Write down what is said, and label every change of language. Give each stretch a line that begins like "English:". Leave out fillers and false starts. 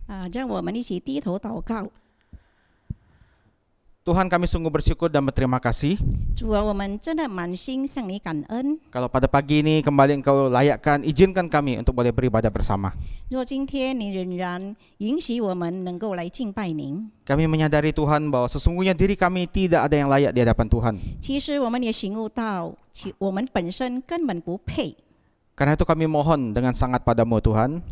Chinese: 让我们一起低头祷告。
Indonesian: Tuhan, kami sungguh bersyukur dan berterima kasih
Chinese: 主啊，我们真的满心向你感恩。
Indonesian: kalau pada pagi ini kembali Engkau layakkan, izinkan kami untuk boleh beribadah bersama.
Chinese: 若今天你仍然允许我们能够来敬拜您，
Indonesian: Kami menyadari Tuhan bahwa sesungguhnya diri kami tidak ada yang layak di hadapan Tuhan.
Chinese: 其实我们也醒悟到，我们本身根本不配。
Indonesian: Karena itu kami mohon dengan sangat padamu Tuhan,